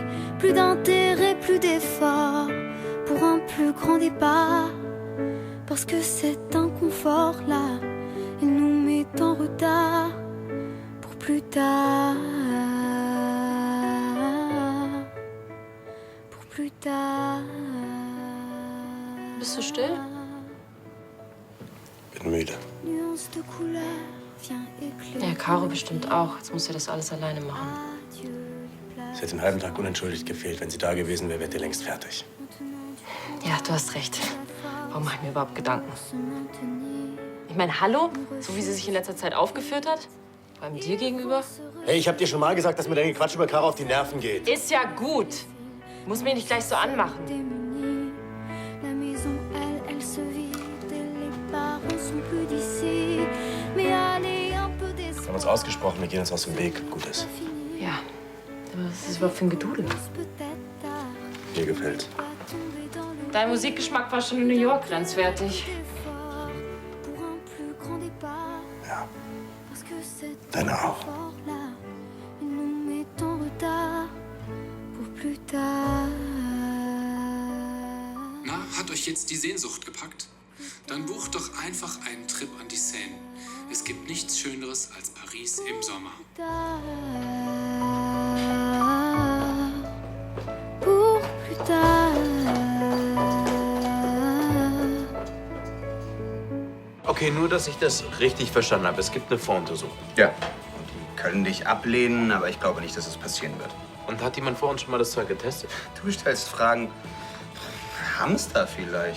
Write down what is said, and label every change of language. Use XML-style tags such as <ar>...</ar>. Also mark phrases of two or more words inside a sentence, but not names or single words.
<fr>Plus d'intérêt, plus d'effort pour un plus grand départ. Parce que cet inconfort-là, il nous met en retard pour plus tard. Plus tard.</fr> <de>Bist du still? Bin müde. Ja, Caro bestimmt auch. Jetzt muss sie das alles alleine machen. Sie hat den halben Tag unentschuldigt gefehlt. Wenn sie da gewesen wäre, wärt ihr längst fertig. Ja, du hast recht. Warum mache ich mir überhaupt Gedanken? Ich meine, hallo? So wie sie sich in letzter Zeit aufgeführt hat? Vor allem dir gegenüber? Hey, ich hab dir schon mal gesagt, dass mir dein Quatsch über Caro auf die Nerven geht. Ist ja gut. Muss mich nicht gleich so anmachen.</de> <fr>La maison, elle se vide, les parents sont plus d'ici. Mais allez, un peu</fr> <de>Wir</de> <fr>d'espoir.</fr> <de>haben uns ausgesprochen, wir gehen uns aus dem Weg. Gut ist. Ja, aber was ist das überhaupt für ein Gedudel? Mir gefällt's. Dein Musikgeschmack war schon in New York grenzwertig. Ja. Deine auch.</de> <fr>Nous met en retard pour plus tard.</fr> <de>Na, hat euch jetzt die Sehnsucht gepackt? Dann bucht doch einfach einen Trip an die Seine. Es gibt nichts Schöneres als Paris im Sommer.</de> <fr>Pour plus tard.</fr> <de>Okay, nur, dass ich das richtig verstanden habe. Es gibt eine Voruntersuchung. Ja. Und die können dich ablehnen, aber ich glaube nicht, dass es passieren wird. Und hat jemand vor uns schon mal das Zeug getestet? Du stellst Fragen. Hamster vielleicht.</de>